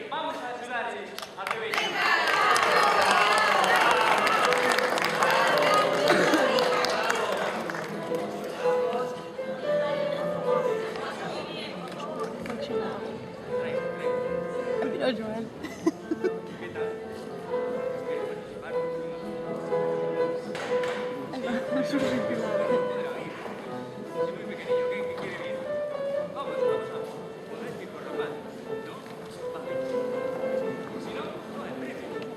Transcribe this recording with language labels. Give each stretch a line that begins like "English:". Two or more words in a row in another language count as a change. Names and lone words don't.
Galician: Vamos a axudarles a que veñan.
Spanish: Mira, Joel. ¿Qué tal? Es un sitio. Es muy pequeñillo, ¿qué quiere ir? Vamos a un ético romántico, ¿no? Vale. Si no, no hay premio.